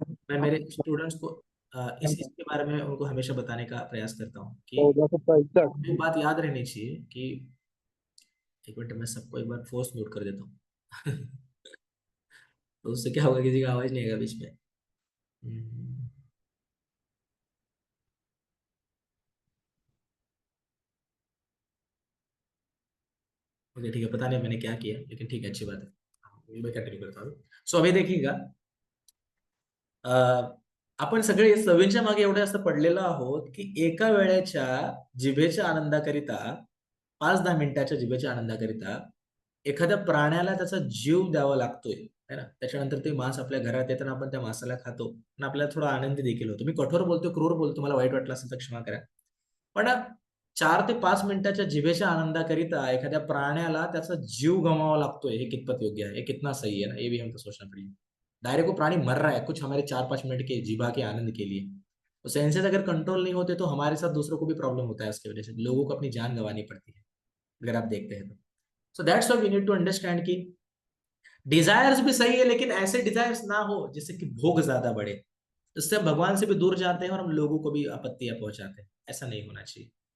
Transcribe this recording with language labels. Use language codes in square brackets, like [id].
[hi] मैं मेरे स्टूडेंट्स को इस के बारे में उनको हमेशा बताने का प्रयास करता हूँ कि एक बात याद रहनी चाहिए कि, एक मिनट मैं सबको एक बार फोर्स म्यूट कर देता हूँ तो उससे क्या होगा, किसी का आवाज नहीं आएगा बीच में। ओके ठीक है, पता नहीं मैंने क्या किया, लेकिन ठीक है, अच्छी बात है। हाँ, मैं कंटिन्यू करता हूँ। सो अभी देखिएगा, [mr] अ, आपण सगळे सवयींच्या मागे एवढे असं पडलेलो आहोत की एका वेळेच्या जिभेच्या आनंदाकरिता, 5-10 मिनिटाच्या जिभेच्या आनंदाकरिता एखाद्या प्राण्याला त्याचा जीव द्यावा लागतोय, है ना? त्याच्यानंतर ते मांस आपल्या घरात येताना आपण त्या मांसाला खातो आणि आपल्याला थोडा आनंदी देखील होतो. मी कठोर बोलतो, क्रूर बोलतो, मला वाईट वाटलं असेल तर क्षमा करा. पण 4 ते 5 मिनिटाच्या जिभेच्या आनंदाकरिता एखाद्या प्राण्याला त्याचा जीव गमवावा लागतोय, हे कितपत योग्य है? [hi] ये कितना सही है ना? ये भी हमको सोचना पड़ेगा. डायरेक्ट वो प्राणी मर रहा है कुछ हमारे 4-5 मिनट के जीभा के आनंद के लिए, तो सेंसेस अगर कंट्रोल नहीं होते तो हमारे साथ दूसरों को भी प्रॉब्लम होता है, उसकी वजह से लोगों को अपनी जान गंवानी पड़ती है, अगर आप देखते हैं तो. [en] so that's why we need to understand [hi] कि डिजायर्स भी सही है, लेकिन ऐसे डिजायर्स ना हो जिससे कि भोग ज्यादा बढ़े, इससे हम भगवान से भी दूर जाते हैं और हम लोगों को भी आपत्तियां पहुंचाते हैं. ऐसा नहीं होना चाहिए.